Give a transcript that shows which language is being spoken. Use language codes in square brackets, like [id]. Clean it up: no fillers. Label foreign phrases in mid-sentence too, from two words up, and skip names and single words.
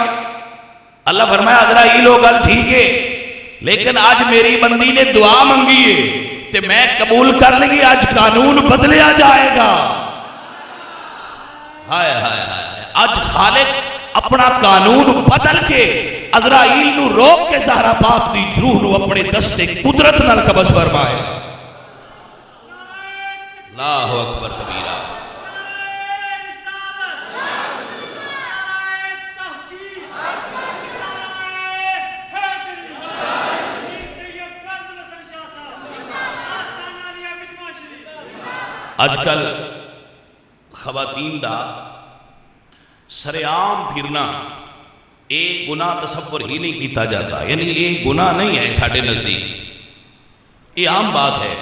[pa] اللہ فرمایا عزرائیل ہو گل ٹھیک ہے، لیکن آج میری بندی نے دعا منگی ہے تے میں قبول کر لگی، آج قانون بدلیا جائے گا. ہائے ہائے ہائے، آج خالق اپنا قانون بدل کے عزرائیل نوں روک کے زہرا پاک دی روح نوں اپنے دست قدرت نال قبض فرمائے. [ar] الله أكبر كبيرا. [ur] آجکل خواتین دا سرعام پھرنا یہ گناہ تصور ہی نہیں کیا جاتا، یعنی یہ گناہ نہیں ہے ساڈے نزدیک، یہ عام بات ہے.